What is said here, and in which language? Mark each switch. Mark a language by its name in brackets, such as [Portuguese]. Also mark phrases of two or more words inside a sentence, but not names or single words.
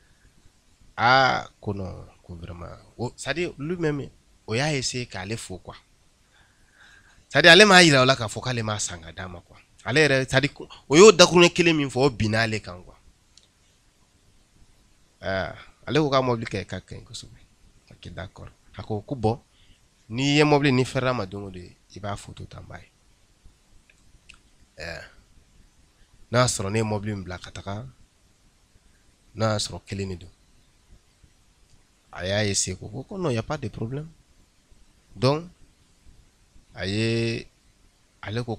[Bambara] ko non ko [French] vraiment c'est-à-dire lui-même [Bambara] o y'a essayer k'ale fo quoi c'est-à-dire ale m'a yira o la k'a fɔ k'ale m'a san ka d'a ma quoi ale yɛrɛ c'est-à-dire o y'o dakuruɲɛ kelen min fɔ o binna ale kan quoi ale ko k'a mobili kɛ ka kaɲi kosɛbɛ [French] ok d'accord [Bambara] a ko bon n'i ye mobili ni fɛrɛ ma don o don i b'a photo ta n b'a ye n'a y'a sɔrɔ ne ye mobili min bila ka taga n'a y'a sɔrɔ kelen de don a y'a essayer ko [French] non y a pas de problème donc [Bambara] ale ko